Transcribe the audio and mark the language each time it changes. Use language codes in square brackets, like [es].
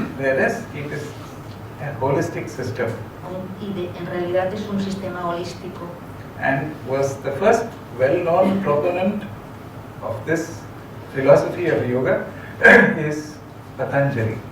[en] Whereas it is a holistic system. [es] En realidad es un sistema holístico. [en] And was the first well-known proponent of this philosophy of yoga is Patanjali.